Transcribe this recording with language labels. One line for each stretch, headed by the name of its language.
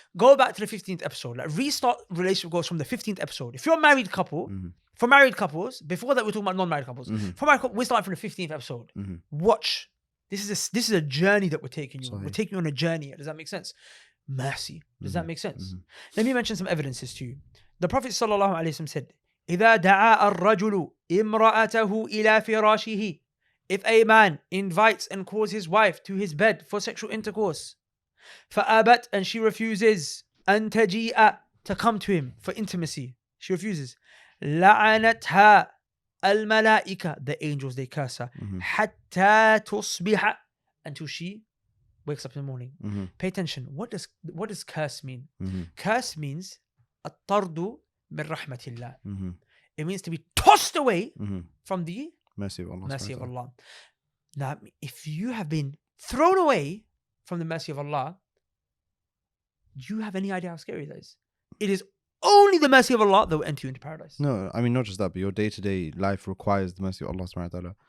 English: Go back to the 15th episode. Like restart relationship goals from the 15th episode. If you're a married couple, for married couples, before that we're talking about non-married couples. For married couples, we're starting from the 15th episode. Watch. This is a journey that we're taking you on. We're taking you on a journey. Does that make sense? Mercy. Does that make sense? Let me mention some evidences to you. The Prophet ﷺ said,
Arabic: إِذَا دَعَا الرَّجُلُ إِمْرَأَتَهُ إِلَى فِرَاشِهِ.
English: If a man invites and calls his wife to his bed for sexual intercourse, فَأَبَتْ, and she refuses,
Arabic: أَن تَجِيءَ,
English: to come to him for intimacy, she refuses,
Arabic: لَعَنَتْهَا الْمَلَائِكَةِ,
English: the angels, they curse her,
Arabic: حَتَّى تُصْبِحَ,
English: until she wakes up in the morning. Pay attention. What does curse mean? Curse means
Arabic: الطرد من رحمة الله.
English: It means to be tossed away from the mercy of Allah. Mercy of Allah. Now, if you have been thrown away from the mercy of Allah, do you have any idea how scary that is? It is only the mercy of Allah that will enter you into paradise. No, I mean, not just that, but your day-to-day life requires the mercy of Allah subhanahu wa ta'ala.